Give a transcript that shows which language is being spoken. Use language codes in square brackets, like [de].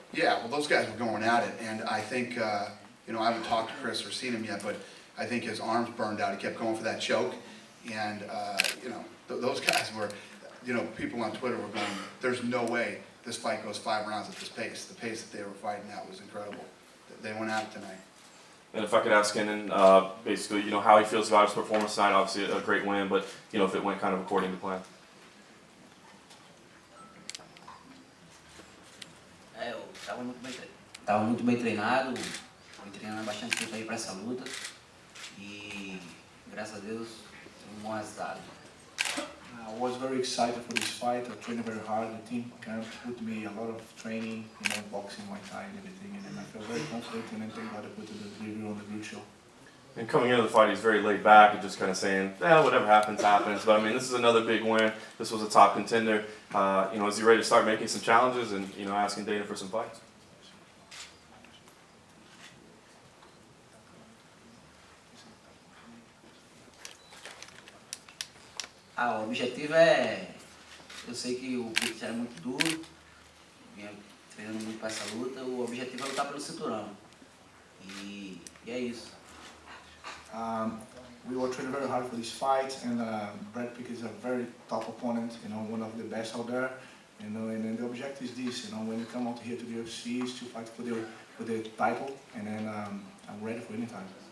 [en] Yeah, well, those guys were going at it, and I think, you know, I haven't talked to Chris or seen him yet, but I think his arms burned out. He kept going for that choke, and, you know, those guys were, you know, people on Twitter were going, there's no way this fight goes 5 rounds at this pace. The pace that they were fighting at was incredible. They went at it tonight. And if I could ask Hennon, basically, you know, how he feels about his performance tonight. Obviously, a great win, but you know, if it went kind of according to plan. [pt] Eu tava muito bem treinado, fui treinando bastante tempo aí para essa luta e graças a Deus tive um bom resultado. [en] I was very excited for this fight. I trained very hard. The team kind of put me a lot of training, you know, boxing, Muay Thai and everything, and then I felt very confident, and then thank God I put the delivery on the good show. And coming into the fight, he's very laid back and just kind of saying, whatever happens, happens. But I mean, this is another big win. This was a top contender. You know, is he ready to start making some challenges and, you know, asking Dana for some fights? [pt] O objetivo é, eu sei que o peito era muito duro, vinha treinando muito para essa luta, o objetivo é lutar pelo cinturão. E é isso. [en] We were training very hard for this fight, and Brad Pitt is a very top opponent, you know, one of the best out there. You know, and then the objective is this, you know, when you come out here to the UFC, is to fight for the title, and then I'm ready for any time.